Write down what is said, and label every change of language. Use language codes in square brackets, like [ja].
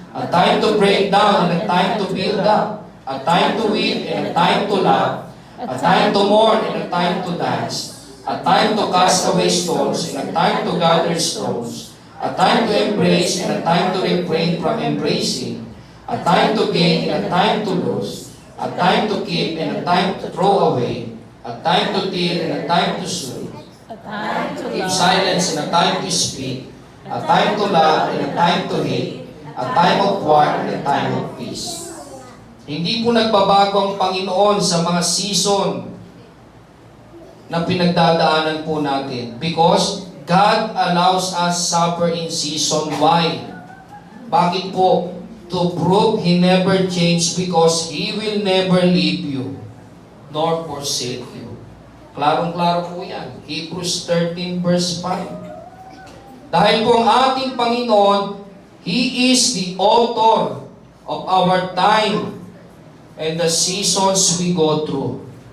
[en] a time to break down, and a time to build up, a time to weep, and a time to laugh, a time to mourn, and a time to dance, a time to cast away stones, and a time to gather stones, a time to embrace, and a time to refrain from embracing, a time to gain, and a time to lose, a time to keep, and a time to throw away, a time to till, and a time to sow, A time to keep love. silence, and a time to speak, a time to love, and a time to hate, a time of war, and a time of peace. [tl] Hindi po nagbabago ang Panginoon sa mga season na pinagdadaanan po natin [en] because God allows us suffer in season. Why? [tl] Bakit po? [en] To prove He never changed because He will never leave you nor forsake you. [tl] Klarong-klaro po yan. Hebrews 13 verse 5. Dahil po ang ating Panginoon, [en] He is the author of our time and the seasons we go through.